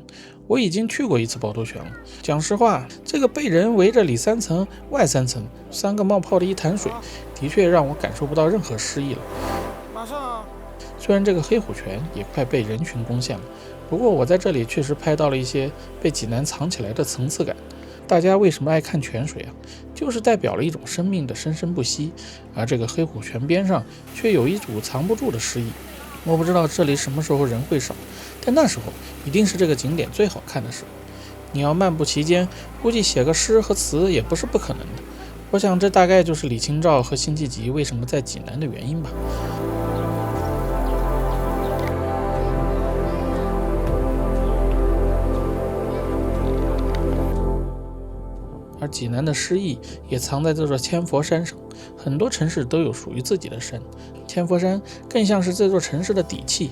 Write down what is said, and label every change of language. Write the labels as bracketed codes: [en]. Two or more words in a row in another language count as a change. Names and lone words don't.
[zh] 我已經去過一次趵突泉了。講實話，這個被人圍着裡3層外3層3個冒泡的一潭水，的確讓我感受不到任何詩意了。馬上。雖然這個黑虎泉也快被人群攻陷了，不過我在這裡確實拍到了一些被濟南藏起來的層次感。大家為什麼愛看泉水啊？就是代表了一種生命的生生不息，而這個黑虎泉邊上卻有一股藏不住的詩意。我不知道這裡什麼時候人會少，但那時候一定是這個景點最好看的時候。你要漫步其間，估計寫個詩和詞也不是不可能的。我想這大概就是李清照和辛棄疾為什麼在濟南的原因吧。而濟南的詩意也藏在這座千佛山上，很多城市都有屬於自己的山，千佛山更像是這座城市的底氣。